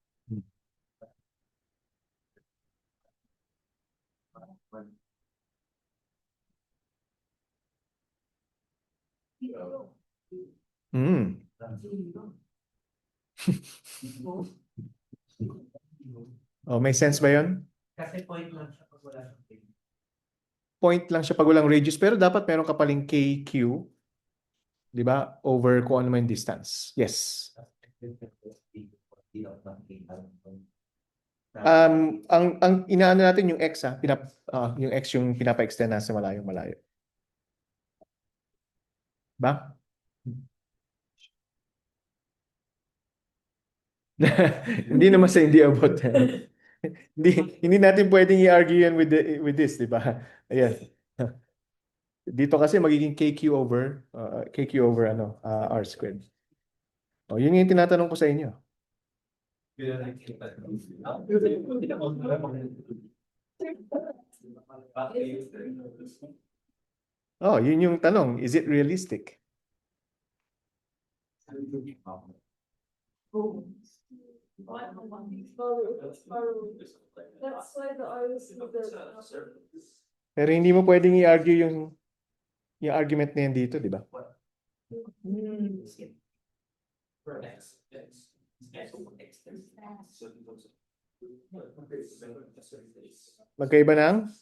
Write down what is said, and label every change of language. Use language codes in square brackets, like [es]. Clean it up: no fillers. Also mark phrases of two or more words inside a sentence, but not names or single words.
[tl] Hmm. Oh, may sense ba yun? Kasi point lang siya pag wala siyang thing. Point lang siya pag walang radius, pero dapat meron ka paling kq, di ba? Over kung ano man yung distance. Yes. Ang inaano natin yung x yung x yung pinapa-extend na sa malayo. Ba? Hindi naman sa hindi abot. Hindi, hindi natin pwedeng i-argue yan [en] with this, [tl] di ba? Ayan. Dito kasi magiging [en] KQ over R squared. [tl] O, yun yung tinatanong ko sa inyo. Oh, yun yung tanong. [en] Is it realistic? That's why the R is the. [tl] Pero hindi mo pwedeng i-argue yung argument na yan dito, di ba? Magkaiba ng?